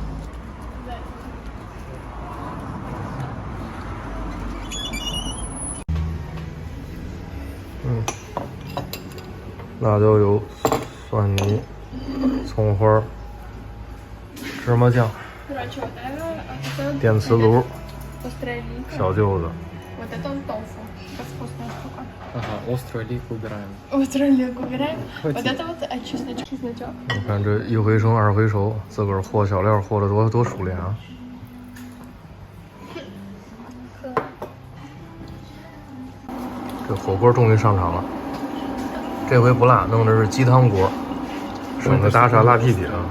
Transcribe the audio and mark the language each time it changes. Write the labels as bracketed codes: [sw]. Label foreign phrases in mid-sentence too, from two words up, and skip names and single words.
[zh] 辣椒油、蒜泥、葱花、芝麻酱、电磁炉、小舅子。 [ru] Острый лик убираем. Вот это вот чесночок. [zh] 你看这一回生二回熟，自个儿和小料和的多熟练啊！这火锅终于上场了，这回不辣，弄的是鸡汤锅，省得大沙拉屁屁啊！